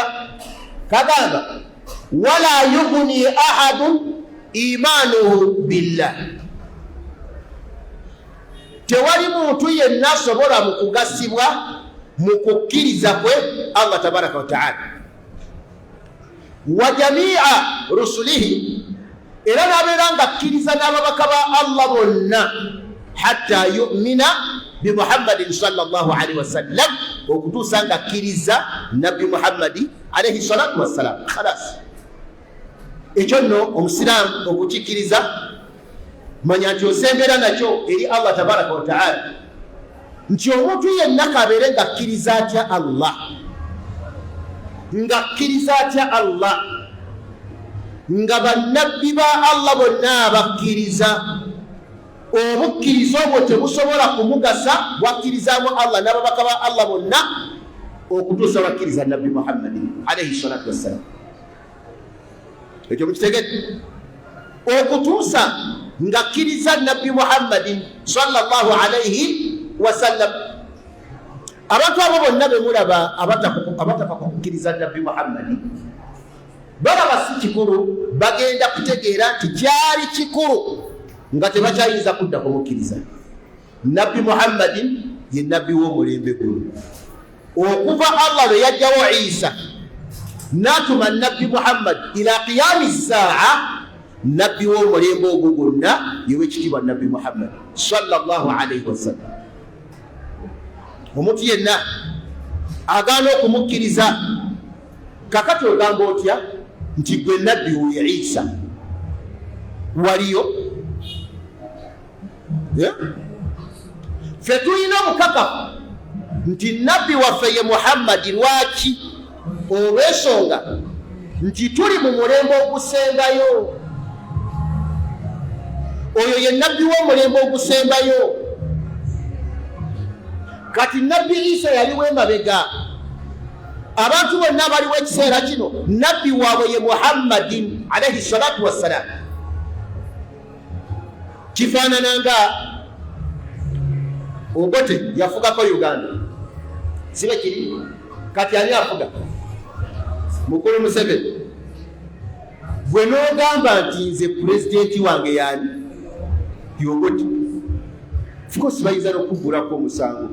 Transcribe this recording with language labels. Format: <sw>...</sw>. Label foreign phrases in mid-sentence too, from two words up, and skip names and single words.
<lg>Kagamba</lg> <ar>ولا يغني أحدا إيمانه بالله,</ar> <lg>tewali muntu yenna asobola mu kugasibwa mu kukkiriza kwe Allah</lg> <ar>تبارك وتعالى. وجميع رسله,</ar> <lg>era nabeera nga akkiriza n'ababaka ba Allah bonna,</lg> <ar>حتى يؤمن بمحمد صلى الله عليه وسلم,</ar> <lg>okutuusa nga akkiriza nabbi Muhammadi</lg> <ar>عليه الصلاة والسلام.</ar> <lg>Khalas, ekyo nno omusiraamu okukikkiriza manya nti osembera nakyo eri Allah</lg> <ar>تبارك وتعالى,</ar> <lg>nti omuntu yenna kabeere nga akkiriza atya Allah, nga akkiriza atya Allah, nga bannabbi ba Allah bonna abakkiriza. Obukkiriza obwo tebusobola kumugasa bwakkirizamu Allah n'ababaka ba Allah bonna okutuusa bakkiriza nabbi Muhammadin</lg> <ar>عليه الصلاة والسلام.</ar> <lg>Ekyo mukitegedde? Okutuusa nga akkiriza nabbi Muhammadin</lg> <ar>صلى الله عليه وسلم.</ar> <lg>Abantu abo bonna be mulaba abataka kukkiriza nabbi Muhammadin balaba si kikulu, bagenda kutegeera nti kyali kikulu nga tebakyayinza kudda kumukkiriza. Nabbi Muhammadin ye nabbi w'omulembe guno. Okuva Allah lwe yajjawo Isa n'atuma nabbi Muhammad</lg> <ar>إلى قيام الساعة,</ar> <lg>nabbi w'omulembe ogwo gwonna yewekitiibwa nabbi Muhammad</lg> <ar>صلى الله عليه وسلم.</ar> <lg>Omuntu yenna agaana okumukkiriza, kakati ogamba otya nti gwe nabbi wuye Isa waliyo? Ffe tulina omukakafu nti nabbi waffe ye Muhammadi. Lwaki? Olw'ensonga nti tuli mu mulembe ogusembayo. Oyo ye nabbi w'omulembe ogusembayo. Kati nabbi Isa yaliwo emabega, abantu bonna abaliwo ekiseera kino nabbi waabwe ye Muhammadin</lg> <ar>عليه الصلاة والسلام.</ar> <lg>Kifaanana nga Obote yafugako Uganda, sibe kiri? Kati ani afuga? Mukulu Museveni. Gwe n'ogamba nti nze pulezidenti wange yani Obote, fuko sibayinza n'okuggulako omusango.</lg>